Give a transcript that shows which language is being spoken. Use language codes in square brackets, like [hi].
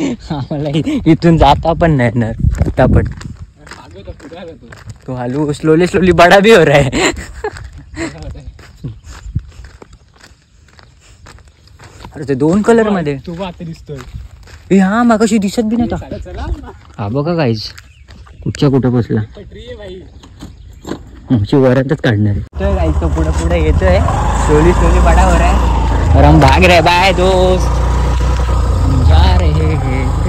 [mr] आम्हाला इथून जाता पण नाही येणार पटापट. [hi] तो हालू स्लोली बडा भी हो रहा है. [mr] अरे ते 2 कलर मध्ये तू आता दिसतोय. हा मागाशी दिसत बी नव्हता. हा बघा गाईज, कुठच्या कुठं बसला. आमची वरातच काढणार आहे गाईज. तो पुढे येतोय स्लोली [hi] बडा हो रहा है. और हम भाग रहे बाय दोस्त, जा रहे हैं.